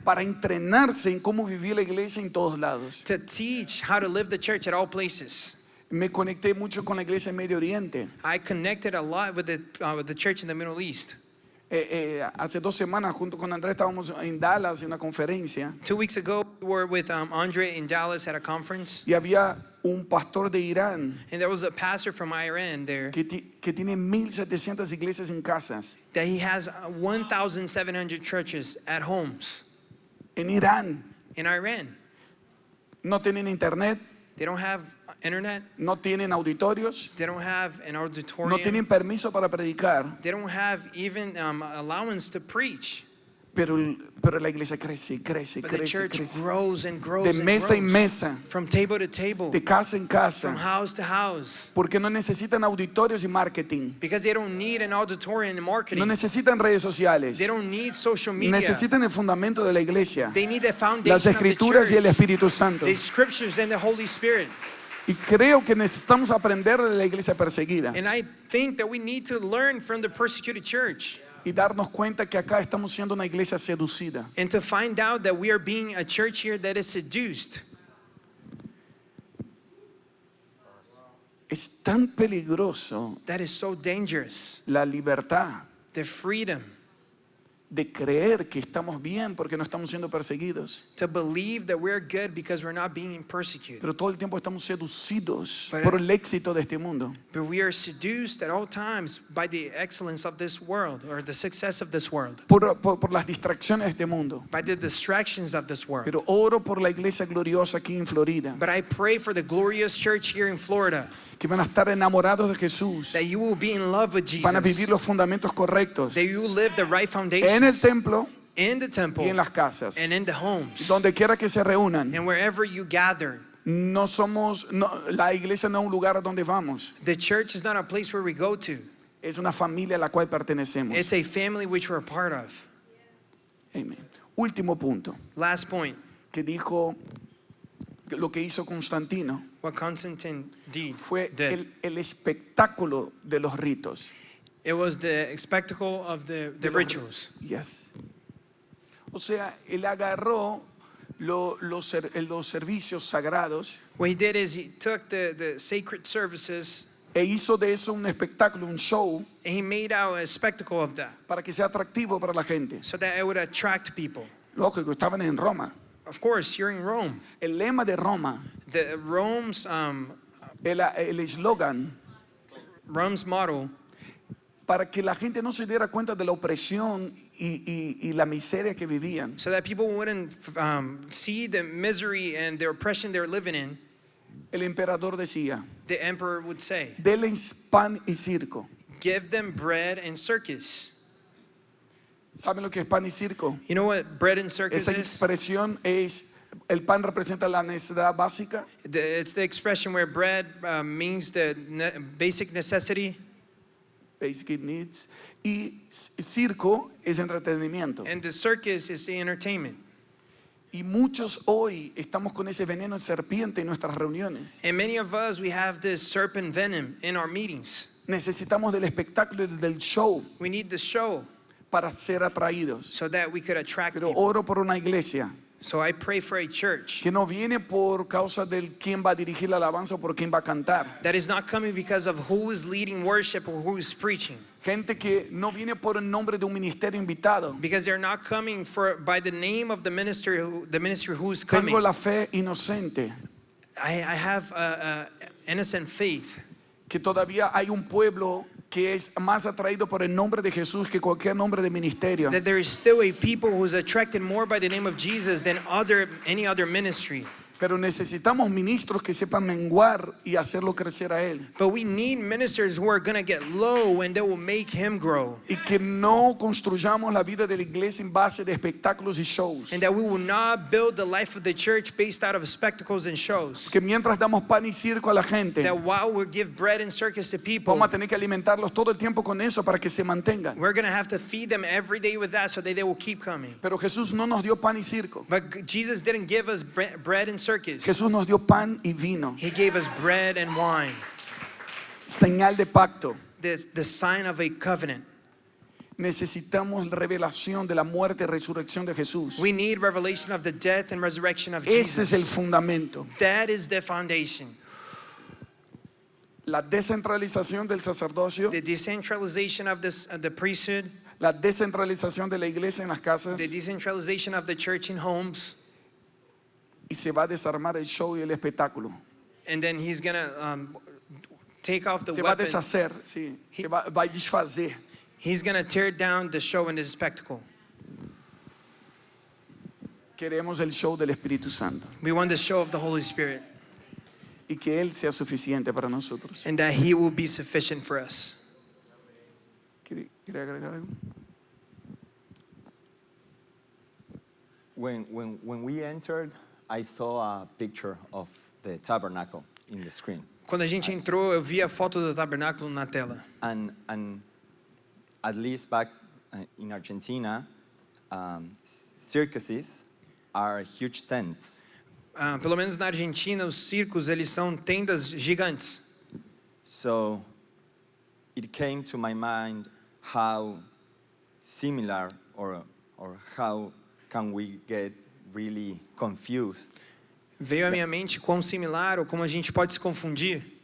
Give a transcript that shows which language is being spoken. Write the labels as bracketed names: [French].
[Spanish] Para entrenarse en cómo vivir la iglesia en todos lados. [English] to teach how to live the church at all places. [Spanish] Me conecté mucho con la iglesia en Medio Oriente. [English] I connected a lot with the church in the Middle East. [Spanish] Hace 2 semanas junto con Andrés estábamos en Dallas en una conferencia [English] 2 weeks ago, we were with Andre in Dallas at a conference, [Spanish] y había un pastor de Irán [English] and there was a pastor from Iran there [Spanish] que tiene 1,700 iglesias en casas. [English] that he has 1,700 churches at homes [Spanish] En Irán [English] in Iran. [Spanish] no tienen internet, [English] They don't have internet. [Spanish] no tienen auditorios, [English] They don't have an [Spanish] no [English] auditorium. [Spanish] tienen permiso para predicar, [English] They don't have even allowance to preach. [Spanish] pero la iglesia crece, crece, [English] But the [Spanish] crece, [English] church [Spanish] crece. [English] grows and grows [Spanish] De [English] and [Spanish] mesa en [English] grows. [Spanish] mesa, [English] From table to table, [Spanish] de casa en casa, [English] house to house. [Spanish] porque no necesitan auditorios y marketing, [English] Because they don't need an auditorium and [Spanish] no [English] marketing. [Spanish] necesitan redes sociales, [English] They don't need social media. [Spanish] necesitan el fundamento de la iglesia, [English] They need the [Spanish] las [English] foundation of the [Spanish] escrituras y el [English] church, [Spanish] Espíritu Santo. [English] the scriptures and the Holy Spirit. [Spanish] Y creo que necesitamos aprender de la iglesia perseguida [English] And I think that we need to learn from the persecuted church [Spanish] y darnos cuenta que acá estamos siendo una iglesia seducida. [English] and to find out that we are being a church here that is seduced. [Spanish] Es tan peligroso [English] That is so dangerous. [Spanish] la libertad [English] The freedom [Spanish] de creer que estamos bien porque no estamos siendo perseguidos, [English] to believe that we're good because we're not being persecuted. [Spanish] pero todo el tiempo estamos seducidos Pero- por el éxito de este mundo. [English] But we are seduced at all times by the excellence of this world or the success of this world, [Spanish] Por las distracciones de este mundo. [English] by the distractions of this world. [Spanish] Pero oro por la iglesia gloriosa aquí en Florida, [English] But I pray for the glorious church here in Florida [Spanish] que van a estar enamorados de Jesús, [English] that you will be in love with [Spanish] van a vivir los fundamentos correctos [English] that you will live the right [Spanish] en el [English] foundations [Spanish] templo [English] in the temple [Spanish] y en las casas, [English] and in the homes [Spanish] donde quiera que se reúnan. [English] and wherever you gather. [Spanish] No somos, la iglesia no es un lugar donde vamos, [English] The church is not a place where we go to. [Spanish] es una familia a la cual pertenecemos. [English] It's a family which we're a part of. [Spanish] Amén. Último punto, [English] Last point, [Spanish] que dijo que lo que hizo Constantino [English] what Constantine [Spanish] fue [English] did. [Spanish] el espectáculo de los ritos. [English] It was the spectacle of the [Spanish] De los [English] rituals. Yes. [Spanish] O sea, él agarró los servicios sagrados [English] What he did is he took the sacred services [Spanish] e hizo de eso un espectáculo, un show, [English] and he made out a spectacle of that [Spanish] para que sea atractivo para la gente. [English] so that it would attract people. [Spanish] Lógico, estaban en Roma. [English] Of course, you're in Rome. [Spanish] El lema de Roma, [English] Rome's [Spanish] el eslogan, [English] Rome's motto [Spanish] para que la gente no se diera cuenta de la opresión y la miseria que vivían. [English] so that people wouldn't see the misery and the oppression they're living in. [Spanish] El emperador decía, [English] The emperor would say, [Spanish] denles pan y circo. [English] give them bread and circus. [Spanish] ¿Saben lo que es pan y circo? [English] You know what bread and circus [Spanish] Esa [English] is? [Spanish] expresión es, el pan representa la necesidad básica [English] It's the expression where bread means the basic necessity, basic needs, [Spanish] y circo es entretenimiento. [English] and the circus is the entertainment. [Spanish] Y muchos hoy estamos con ese veneno de serpiente en nuestras reuniones. [English] And many of us, we have this serpent venom in our meetings. [Spanish] Necesitamos del espectáculo y del show [English] We need the show [Spanish] para ser atraídos. [English] so that we could attract [Spanish] Pero oro por una iglesia [English] So I pray for a church [Spanish] que no viene por causa del quién va a dirigir la alabanza o por quién va a cantar. [English] that is not coming because of who is leading worship or who is preaching. [Spanish] Gente que no viene por el nombre de un ministerio invitado. [English] Because they're not coming by the name of the ministry who's coming. [Spanish] Tengo la fe inocente [English] I have innocent faith [Spanish] que todavía hay un pueblo que es más atraído por el nombre de Jesús que cualquier nombre de ministerio. [English] that there is still a people who's attracted more by the name of Jesus than any other ministry. [Spanish] Pero necesitamos ministros que sepan menguar y hacerlo crecer a Él. [English] But we need ministers who are going to get low and they will make him grow. [Spanish] Y que no construyamos la vida de la iglesia en base de espectáculos y shows. [English] And that we will not build the life of the church based out of spectacles and shows. [Spanish] Que mientras damos pan y circo a la gente, [English] That while we give bread and circus to people, [Spanish] vamos a tener que alimentarlos todo el tiempo con eso para que se mantengan. [English] we're going to have to feed them every day with that so that they will keep coming. [Spanish] Pero Jesús no nos dio pan y circo. [English] But Jesus didn't give us bread and circus. [Spanish] Jesús nos dio pan y vino. [English] He gave us bread and wine. [Spanish] Señal de pacto. [English] The sign of a covenant. [Spanish] Necesitamos revelación de la muerte y resurrección de Jesús. [English] We need revelation of the death and resurrection of [Spanish] Ese es el [English] Jesus. [Spanish] fundamento. [English] That is the foundation. [Spanish] La descentralización del sacerdocio, [English] The decentralization of the priesthood, [Spanish] la descentralización de la iglesia en las casas, [English] the decentralization of the church in homes, [Spanish] y se va a desarmar el show y el espectáculo. [English] and then he's gonna take off the [Spanish] Se va a [English] weapon. [Spanish] deshacer, sí, se va a desfazer. [English] He's gonna tear down the show and the spectacle. [Spanish] Queremos el show del Espíritu Santo [English] We want the show of the Holy Spirit, [Spanish] y que Él sea suficiente para nosotros. [English] and that He will be sufficient for us. [Spanish] ¿Quiere agregar algo? [English] When we entered, I saw a picture of the tabernacle in the screen. [Portuguese] Quando a gente entrou, eu vi a foto do tabernáculo na tela. [English] And at least back in Argentina, circuses are huge tents. [Portuguese] Pelo menos na Argentina, os circos eles são tendas gigantes. [English] So it came to my mind how similar or how can we get really confused [Portuguese] Veio à minha mente quão similar ou como a gente pode se confundir,